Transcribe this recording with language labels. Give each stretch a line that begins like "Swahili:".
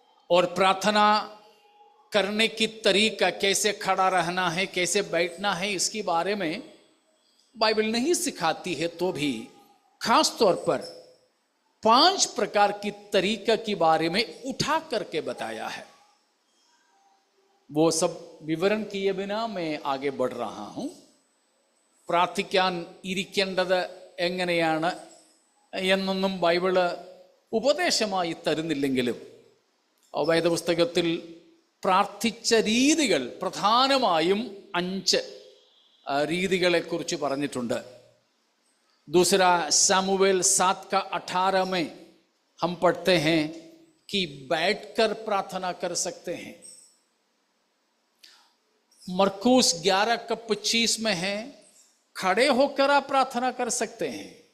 Hindi: और प्रार्थना करने की तरीका, कैसे खड़ा रहना है, कैसे बैठना है, इसके बारे में बाइबल नहीं सिखाती है, तो भी खास तौर पर 5 प्रकार की तरीका के बारे में उठा करके बताया है। वो सब വിവരം किए बिना मैं आगे बढ़ रहा हूं।
Malayalam: പ്രാർത്ഥിക്കാൻ ഇരിക്കേണ്ടത് എങ്ങനെയാണ് എന്നൊന്നും ബൈബിള് ഉപദേശമായി തരുന്നില്ലെങ്കിലും വേദപുസ്തകത്തിൽ പ്രാർത്ഥിച്ച രീതികൾ പ്രധാനമായും 5 രീതികളെ കുറിച്ച് പറഞ്ഞിട്ടുണ്ട്।
Hindi: दूसरा सामुएल 7:18 में हम पढ़ते हैं कि बैठकर प्रार्थना कर सकते हैं। मरकुस 11:25 में है खड़े होकर आप प्रार्थना कर सकते हैं।